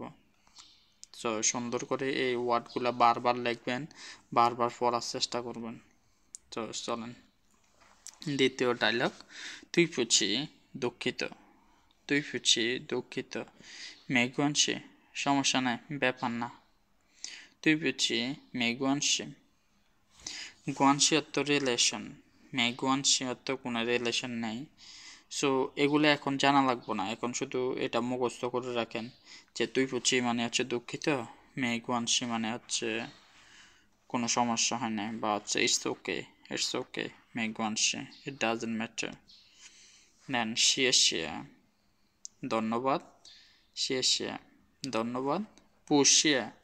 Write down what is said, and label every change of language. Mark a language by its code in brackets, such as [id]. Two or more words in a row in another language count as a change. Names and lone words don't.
[bn] তো সুন্দর করে এই ওয়ার্ডগুলো বারবার লিখবেন, বারবার পড়ার চেষ্টা করবেন। তো চলেন, দ্বিতীয় ডায়লগ। [zh] 对不起 [bn] দুঃখিত, [zh] 对不起 [bn] দুঃখিত, [zh] 没关系 [bn] সমস্যা নাই, ব্যাপার না। [zh] 对不起没关系关系 [bn] অর্থ রিলেশন [zh] 没关系 [bn] অর্থ কোনো রিলেশন নেই সো এগুলো এখন জানা লাগবো না এখন শুধু এটা মুখস্থ করে রাখেন যে [zh] 对不起 [bn] মানে হচ্ছে দুঃখিত [zh] 没关系 [bn] মানে হচ্ছে কোনো সমস্যা হয় না বা হচ্ছে [en] it's okay [zh] 没关系 [en] it doesn't matter [bn] দেন শিয়ে ধন্যবাদ শিয়ে ধন্যবাদ পুষিয়ে